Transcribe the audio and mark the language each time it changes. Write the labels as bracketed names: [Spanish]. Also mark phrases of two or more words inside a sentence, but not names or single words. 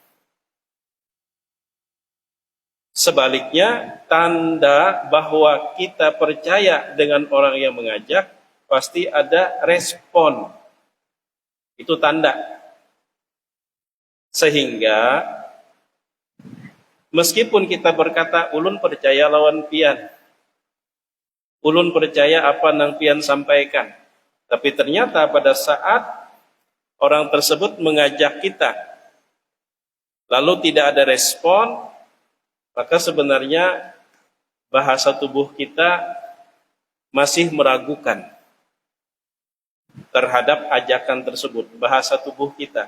[Indonesian] Sebaliknya, tanda bahwa kita percaya dengan orang yang mengajak, pasti ada respon. Itu tanda. Sehingga meskipun kita berkata [Banjar] ulun percaya lawan pian, ulun percaya apa nang pian sampaikan, [Indonesian] tapi ternyata pada saat orang tersebut mengajak kita lalu tidak ada respon, maka sebenarnya bahasa tubuh kita masih meragukan terhadap ajakan tersebut, bahasa tubuh kita.